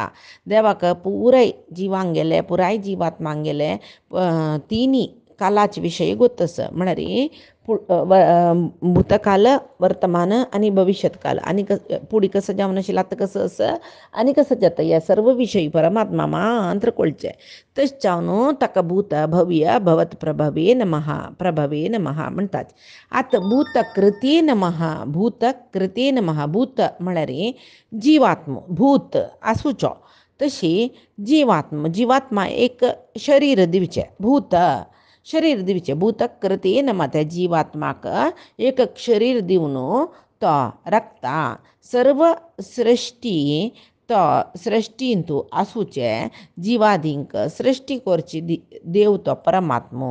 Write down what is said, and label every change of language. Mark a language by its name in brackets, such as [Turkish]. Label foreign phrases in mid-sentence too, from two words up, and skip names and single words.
[Konkani] देवाक पुराय जिवांक गेले, पुराय जिवात्मांक गेले तिनी कालाचे विशय गोत आसा. म्हळ्यार भूतकाल वर्तमान आनी भविष्यत काल आनी फुडें कसो जावन आशिल्लो आतां कसो आसा आनी कसो जाता ह्या सर्व विशयी परमात्मा मात्र कळचें. तशें जावन ताका [Sanskrit] भूत भव्य भवत प्रभवे नमः प्रभवे नमः [Konkani] म्हणटात. [Sanskrit] आतां भूतकृते नमः भूतकृते नमः. [Konkani] भूत म्हळ्यार जिवात्म, भूत आसूचो, तशी जिवात्मा एक शरीर दिवचें, भूत शरीर दिवचें. [Sanskrit] भूतकृते नमः [Konkani] त्या जिवात्माक एक शरीर दिवन तो रक्ता सर्व सृष्टी तो सृष्टींतू आसूचे जिवादींक सृष्टी करची देव तो परमात्मो.